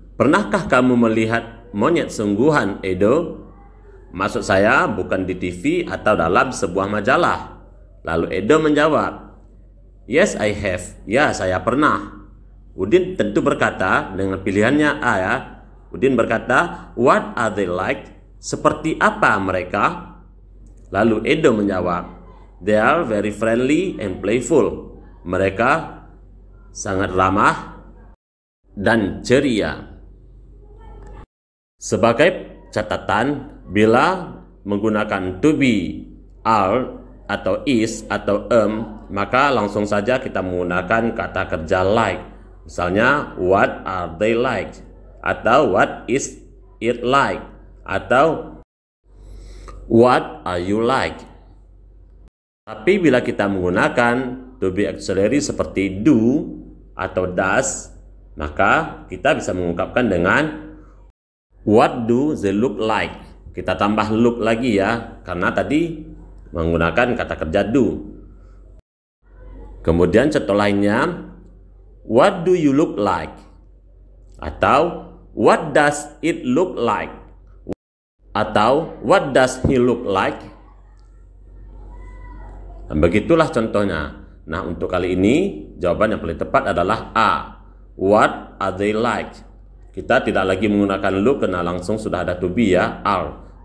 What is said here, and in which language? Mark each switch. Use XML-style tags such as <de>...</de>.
<id>Pernahkah kamu melihat monyet sungguhan, Edo? Maksud saya bukan di TV atau dalam sebuah majalah. Lalu Edo menjawab,</id> <en>yes, I have.</en> <id>Ya, saya pernah. Udin tentu berkata dengan pilihannya A ya. Udin berkata,</id> <en>what are they like?</en> <id>Seperti apa mereka? Lalu Edo menjawab,</id> <en>they are very friendly and playful.</en> <id>Mereka sangat ramah dan ceria. Sebagai catatan, bila menggunakan to be, are, atau is, atau maka langsung saja kita menggunakan kata kerja like. Misalnya,</id> <en>what are they like? Atau what is it like? Atau what are you like?</en> <id>Tapi bila kita menggunakan to be auxiliary seperti do atau does, maka kita bisa mengungkapkan dengan</id> <en>what do they look like?</en> <id>Kita tambah look lagi ya, karena tadi menggunakan kata kerja do. Kemudian contoh lainnya,</id> <en>what do you look like? Atau what does it look like? Atau what does he look like?</en> <id>Dan begitulah contohnya. Nah, untuk kali ini jawaban yang paling tepat adalah A.</id> <en>What are they like?</en> <id>Kita tidak lagi menggunakan look karena langsung sudah ada to be ya, are.</id>